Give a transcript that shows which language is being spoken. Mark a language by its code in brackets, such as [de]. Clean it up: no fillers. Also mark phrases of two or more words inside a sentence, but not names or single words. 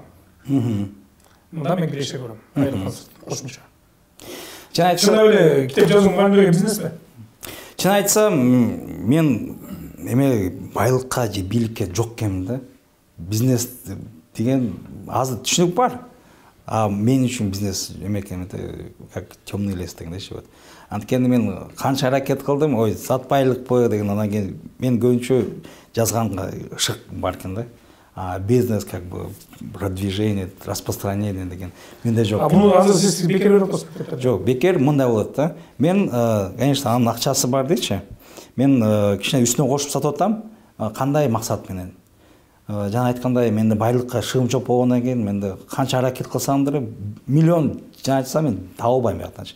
[ky] Мында мен киреше көрөм. Айлык кошумча. Чын эле китеп жазуу мугалимдерге бизнесме? Чын айтсам, мен эме байлыкка же бийликке жок экенмин да. Бизнес деген азыр түшүнүк бар. Мен үчүн бизнес эме экен, [ru] как темный лес [ky] дегендейчи вот. Анткени мен канча аракет кылдым, ой, сатпайлыкпы деген, анан кийин мен көбүнчө жазганга ышык бар экен да. Бизнес [ru] как бы продвижение, распространение [ky] деген менде жок. Буну азыр сиз бекер берип атасыз? Жок, бекер мындай болот да. Мен, конечно, анын акчасы бар дейчи. Мен кичине үстүнө кошуп сатып атам, кандай максат менен. жана айткандай менде байлыкка шыгым жок болгондон кийин менде канча аракет кылсам деле миллион жана айтсам мен таба албайм бияктанчы.